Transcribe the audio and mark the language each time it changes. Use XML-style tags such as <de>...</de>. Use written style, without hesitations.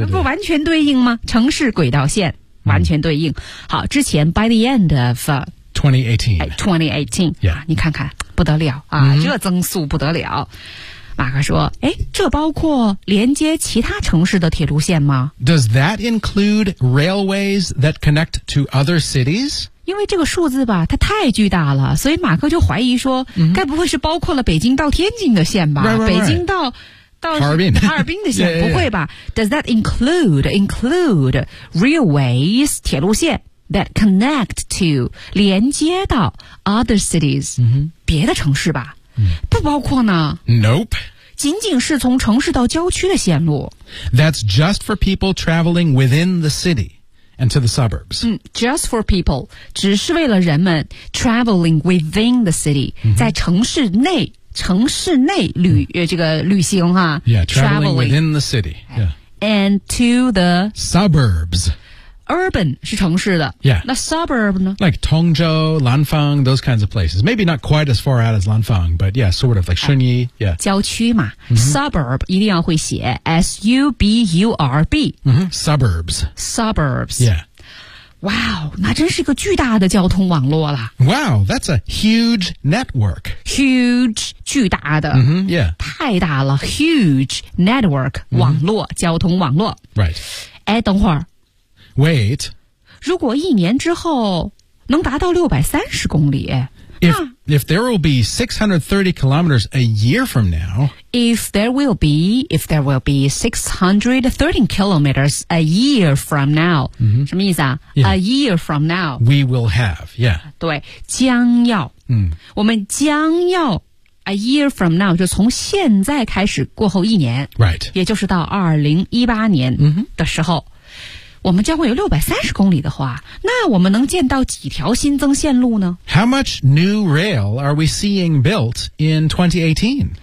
<zh>不完全对应吗城市轨道线。完全对应。好之前</zh> <en>by the end of 2018. Yeah.</en> <zh>你看看不得了啊、mm-hmm. 热增速不得了。马克说诶这包括连接其他城市的铁路线吗</zh> <en>Does that include railways that connect to other cities?</en> <zh>因为这个数字吧它太巨大了所以马克就怀疑说、mm-hmm. 该不会是包括了北京到天津的线吧</zh> <en>right.</en> <zh>北京到哈尔滨的线</zh> <en>yeah.</en> <zh>不会吧</zh> <en>Does that include railways,</en> <zh>铁路线</zh> <en>that connect to,</en> <zh>连接到</zh> <en>other cities,、 mm-hmm.</en> <zh>别的城市吧不包括呢</zh> <en>Nope</en> <zh>仅仅是从城市到郊区的线路</zh> <en>That's just for people traveling within the city and to the suburbs、 Just for people</en> <zh>只是为了人们</zh> <en>traveling within the city、mm-hmm.</en> <zh>在城市内旅、这个旅行哈</zh> <en>Yeah, traveling within the city、 And to the Suburbs</en> <zh>urban 是城市的</zh> <en>Yeah.</en> <zh>那 suburb 呢</zh> <en>Like Tongzhou, Lanfang, those kinds of places. Maybe not quite as far out as Lanfang, but yeah, sort of like Shunyi. Yeah.</en> <zh>郊区嘛、mm-hmm. Suburb 一定要会写 S-U-B-U-R-B、</zh> <en>mm-hmm. Suburbs. Suburbs. Yeah.</en> <zh>Wow, 那真是个巨大的交通网络了。</zh> <en>Wow, that's a huge network.</en> <zh>Huge, 巨大的。</zh> <en>Mm-hmm, yeah.</en> <zh>太大了</zh> <en>huge network,、</en> <zh>mm-hmm. 网络交通网络。</zh> <en>Right.</en> <zh>哎等会儿。</zh> <en>Wait.</en> <zh>如果一年之后能达到630公里。</zh> <en>If there will be 630 kilometers a year from now. If there will be 630 kilometers a year from now.、 Mm-hmm.</en> <zh>什么意思啊、</zh> <en>yeah. A year from now. We will have, yeah.</en> <zh>对将要、 mm. 我们将要</zh> <en>a year from now,</en> <zh>就从现在开始过后一年。</zh> <en>Right.</en> <zh>也就是到2018年的时候、</zh> <en>mm-hmm.</en> <zh>我们将会有630公里的话那我们能建到几条新增线路呢</zh> <en>How much new rail are we seeing built in 2018?</en>